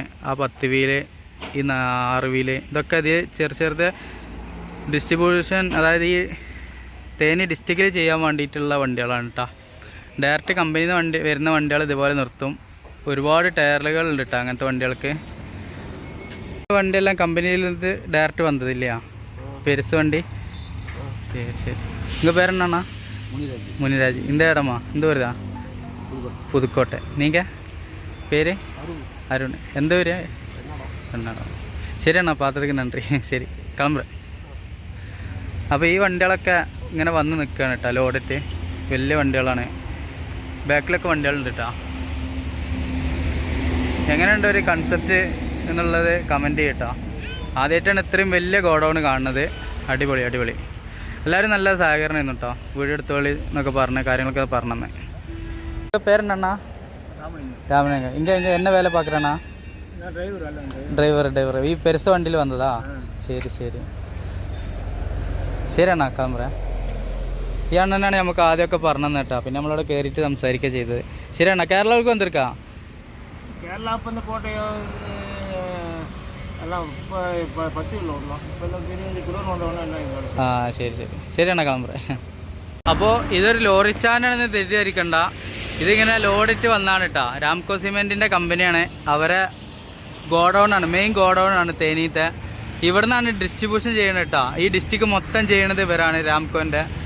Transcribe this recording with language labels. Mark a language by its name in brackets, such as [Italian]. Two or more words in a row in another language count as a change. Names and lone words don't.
[Malayalam] ആ 10 വീല്, ഈ 6 വീല്, ഇതൊക്കെ അത് ചെറിയ ഡിസ്ട്രിബ്യൂഷൻ, അതായത് ഈ തേനി ഡിസ്ട്രിക്റ്റിൽ ചെയ്യാൻ വേണ്ടിയിട്ടുള്ള വണ്ടികളാണ് കേട്ടോ. ഡയറക്റ്റ് കമ്പനിയിൽ നിന്ന് വരുന്ന വണ്ടികൾ ഇതുപോലെ നിർത്തും. ഒരുപാട് ടയറുകളുണ്ട് കേട്ടോ അങ്ങനത്തെ വണ്ടികൾക്ക്. വണ്ടിയെല്ലാം കമ്പനിയിൽ നിന്ന് ഡയറക്റ്റ് വന്നതില്ല. പെരുസ് വണ്ടി. ശരി ശരി. [Tamil] ഉங்கள் பேர் என்னண்ணா? முனிராஜ். இந்த இடமா? இந்த ஊர் தான்? புதுக்கோட்டை. நீங்கள் பேர்? அருண். எந்த ஊர்? [Malayalam] എറണാകുളം. ശരി അണ്ണാ, പാത്രത്തിന് നന്ദി. ശരി, കിളമ്പുറം. അപ്പോൾ ഈ വണ്ടികളൊക്കെ ഇങ്ങനെ വന്ന് നിൽക്കുകയാണ് കേട്ടോ. ലോഡിറ്റ് വലിയ വണ്ടികളാണ്. ബാക്കിലൊക്കെ വണ്ടികളുണ്ട് കേട്ടോ. എങ്ങനെയുണ്ട് ഒരു കൺസെപ്റ്റ് എന്നുള്ളത് കമൻറ്റ് ചെയ്യട്ടോ. ആദ്യമായിട്ടാണ് ഇത്രയും വലിയ ഗോഡൗൺ കാണുന്നത്. അടിപൊളി അടിപൊളി. എല്ലാവരും നല്ല സഹകരണം കേട്ടോ. വീഡിയോ എടുത്തോളി എന്നൊക്കെ പറഞ്ഞ കാര്യങ്ങളൊക്കെ പറഞ്ഞേ. പേരെന്നാ? രാമനഗർ. [Tamil] ഇங்கே என்ன வேலை பார்க்குறேண்ணா? [Malayalam] ഡ്രൈവർ. ഈ പെരുസ് വണ്ടിയിൽ വന്നതാ? ശരി ശരി ശരി അണ്ണാ, കിളമ്പുറം. ഈ അണ്ണനാണ് നമുക്ക് ആദ്യമൊക്കെ പറഞ്ഞു കേട്ടോ. പിന്നെ നമ്മളവിടെ കയറിയിട്ട് സംസാരിക്കുക ചെയ്തത്. ശരി അണ്ണാ. കേരളക്ക് വന്നിരിക്കാ? [Tamil] கேரளா இப்போ இந்த கோட்டையோ எல்லாம் இப்போ பற்றி உள்ளோம். இப்போ எல்லாம் பெரிய குடோன் வந்தவொடனே என்ன? [Malayalam] ശരി ശരി ശരി അണ്ണാ, കിളമ്പുറം. അപ്പോൾ ഇതൊരു ലോറി സ്റ്റാൻഡാണെന്ന് തെറ്റിദ്ധരിക്കണ്ട. ഇതിങ്ങനെ ലോഡിറ്റ് വന്നാണ് കേട്ടോ. രാംകോ സിമെൻറ്റിൻ്റെ കമ്പനിയാണ്. അവരെ ഗോഡൗൺ ആണ്, മെയിൻ ഗോഡൗൺ ആണ് തേനീത്തെ. ഇവിടെ നിന്നാണ് ഡിസ്ട്രിബ്യൂഷൻ ചെയ്യണത് കേട്ടോ. ഈ ഡിസ്ട്രിക്ട് മൊത്തം ചെയ്യണത് ഇവരാണ്, രാംകോൻ്റെ.